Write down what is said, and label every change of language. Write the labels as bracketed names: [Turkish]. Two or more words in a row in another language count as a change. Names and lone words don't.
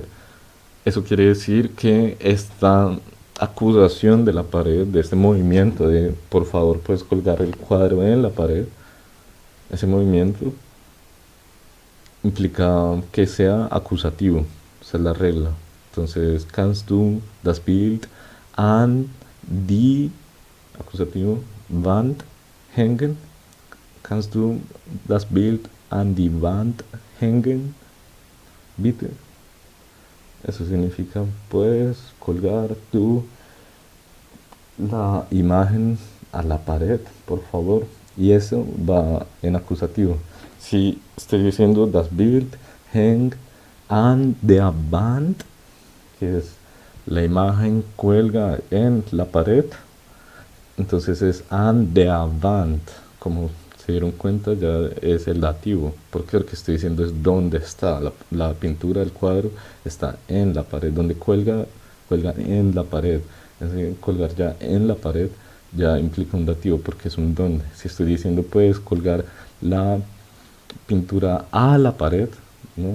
[Spanish] Eso quiere decir que esta acusación de la pared, de este movimiento de por favor puedes colgar el cuadro en la pared, ese movimiento implica que sea acusativo, esa es la regla. Entonces, [German] kannst du das Bild an die, acusativo, Wand hängen? Kannst du das Bild an die Wand hängen? Bitte. [Spanish] Eso significa, puedes colgar tú la imagen a la pared, por favor. Y eso va en acusativo. Si estoy diciendo [German] das Bild hängt an der Wand, [Spanish] que es la imagen cuelga en la pared, entonces es [German] an der Wand. [Spanish] Como se dieron cuenta, ya es el dativo. Porque lo que estoy diciendo es dónde está. La pintura del cuadro está en la pared. Donde cuelga, cuelga en la pared. Es decir, colgar ya en la pared ya implica un dativo porque es un dónde. Si estoy diciendo puedes colgar la pintura a la pared, ¿no?